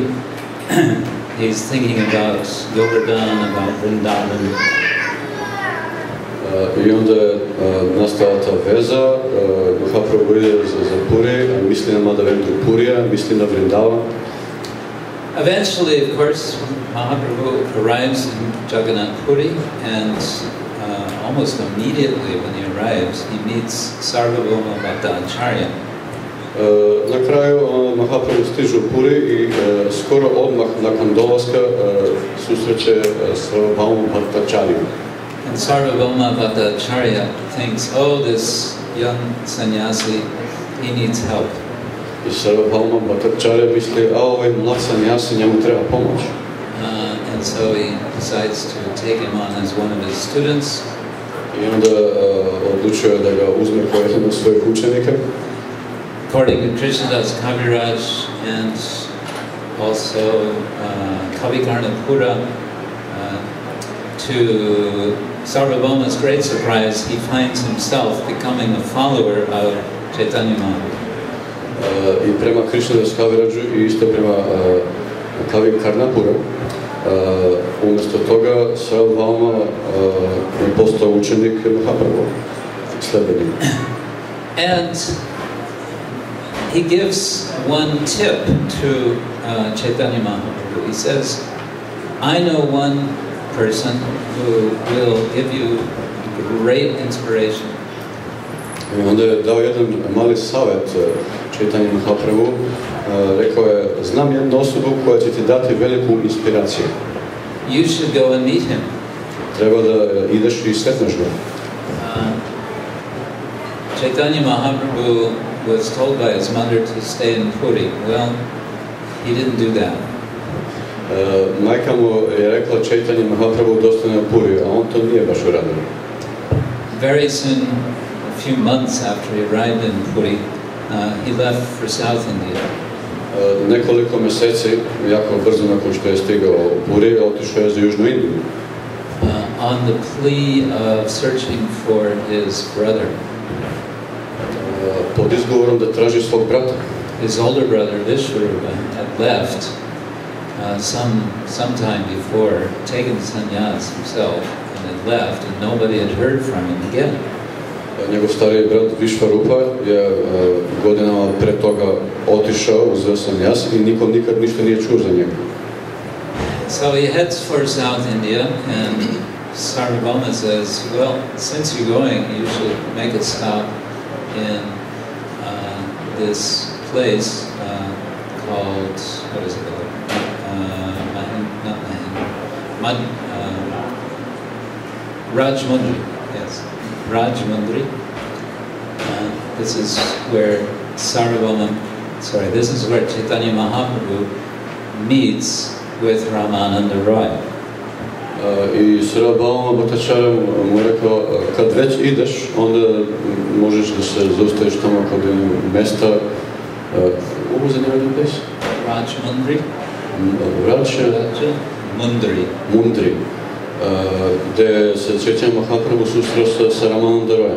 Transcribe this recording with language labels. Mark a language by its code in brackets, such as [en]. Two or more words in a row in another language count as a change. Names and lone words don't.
[en] He's thinking about Govardhan, about Vrindavan. [sr] I onda je nastala ta veza, Mahaprabhu ide za Puri, misli na Madhavendra Purija, misli na Vrindavan. [en] Eventually, of course, Mahaprabhu arrives in Jagannath Puri, and almost immediately when he arrives, he meets Sarvabhauma Bhattacharya. [sr] Na kraju Mahaprabhu stiže u Puri i skoro odmah nakon dolaska susreće Sarvabhauma Bhattacharya. [en] And Sarvabhauma Bhattacharya thinks, oh, this young sannyasi, he needs help. [sr] I Sarvabhauma Bhattacharya misli, a ovaj mlad sannyasi, njemu treba pomoć. [en] And so he decides to take him on as one of his students. [sr] I onda odlučio da ga uzme kao jedan od svojih učenika. [en] According to Krishnadas Kaviraj and also Kavi Karnapura, to Sarvabhauma's great surprise, he finds himself becoming a follower of Caitanya Mahaprabhu. [sr] I prema Krishnadas Kaviraju i isto prema Kavi Karnapura, umjesto toga Sarvabhauma je postao učenik Mahaprabhu, sledbenik. [en] And he gives one tip to Caitanya Mahaprabhu. He says, I know one person who will give you great inspiration. [sr] I onda je dao jedan mali savjet Caitanya Mahaprabhu. Rekao je, znam jednu osobu koja će ti dati veliku inspiraciju. [en] You should go and meet him. [sr] Treba da ideš i sretneš ga. [en] Caitanya Mahaprabhu was told by his mother to stay in Puri. Well, he didn't do that. [sr] Majka mu je rekla Caitanya Mahaprabhu da ostane u Puri, a on to nije baš uradio. [en] Very soon, a few months after he arrived in Puri, he left for South India. [sr] Nekoliko mjeseci, jako brzo nakon što je stigao u Puri, otišao je za Južnu Indiju. [en] On the plea of searching for his brother. [sr] Pod izgovorom da traži svog brata. [en] His older brother, Vishwarupa, had left some time before, taken sannyas himself, and had left, and nobody had heard from him again. [sr] Njegov stariji brat Vishwarupa je godinama pre toga otišao, uzeo sannyas i niko nikad ništa nije čuo za njega. [en] So he heads for South India, and Sarvabhauma says, well, since you're going, you should make a stop in this place called, what is it called? Rajmundri, yes, Rajmundri. This is where this is where Caitanya Mahaprabhu meets with Ramananda Roy. [sr] I Sarvabhauma Bhattacharya mu rekao, kad već ideš, onda možeš da se zaustaviš tamo kod mesta, [en] what was the name of the place? Rajmundri. [sr] Mundri. Gde se Caitanya Mahaprabhu susreo sa Ramananda Royem.